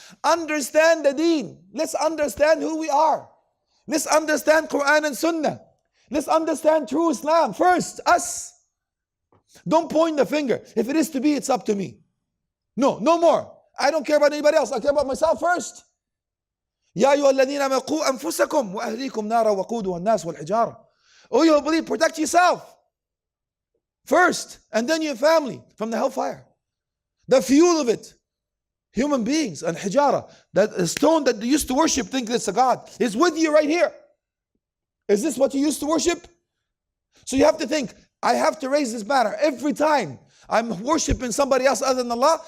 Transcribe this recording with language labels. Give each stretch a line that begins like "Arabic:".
English: Understand the deen. Let's understand who we are. Let's understand Quran and Sunnah. Let's understand true Islam first, us. Don't point the finger. If it is to be, it's up to me. No more. I don't care about anybody else. I care about myself first.
Arabic: يا أيها الذين آمنوا قوا أنفسكم وأهليكم نارا وقودها الناس والحجارة.
English: Oh, you believe, protect yourself first, and then your family from the hellfire. The fuel of it, human beings and hijara, that stone that they used to worship, think it's a god, is with you right here. Is this what you used to worship? So you have to think, I have to raise this banner every time I'm worshiping somebody else other than Allah.